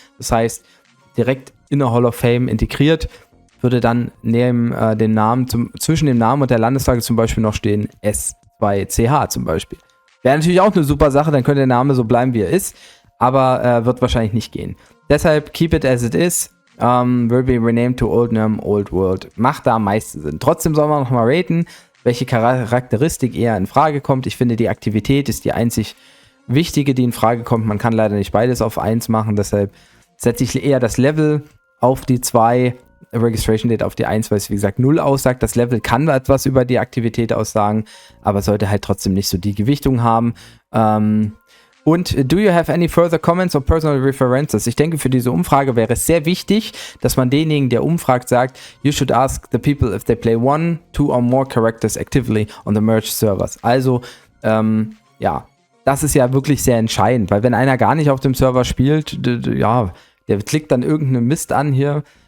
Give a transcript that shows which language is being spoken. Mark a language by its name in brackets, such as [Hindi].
[German] Das heißt, direkt in der Hall of Fame integriert, würde dann neben dem Namen, zwischen dem Namen und der Landesflagge zum Beispiel noch stehen S2CH zum Beispiel. Wäre natürlich auch eine super Sache, dann könnte der Name so bleiben, wie er ist, aber wird wahrscheinlich nicht gehen. [English] Deshalb keep it as it is. Will be renamed to Old Name, Old World. [German] Macht da am meisten Sinn. Trotzdem soll man nochmal raten, welche Charakteristik eher in Frage kommt. Ich finde, die Aktivität ist die einzig wichtige, die in Frage kommt. Man kann leider nicht beides auf 1 machen, deshalb setze ich eher das Level auf die 2, Registration Date auf die 1, weil es wie gesagt 0 aussagt. Das Level kann etwas über die Aktivität aussagen, aber sollte halt trotzdem nicht so die Gewichtung haben. [English] Und do you have any further comments or personal references? [German] Ich denke, für diese Umfrage wäre es sehr wichtig, dass man denjenigen, der umfragt, sagt, [English] you should ask the people if they play 1, 2 or more characters actively on the merged servers. [German] Also, ja, das ist ja wirklich sehr entscheidend, weil wenn einer gar nicht auf dem Server spielt, ja, der klickt dann irgendeinen Mist an hier.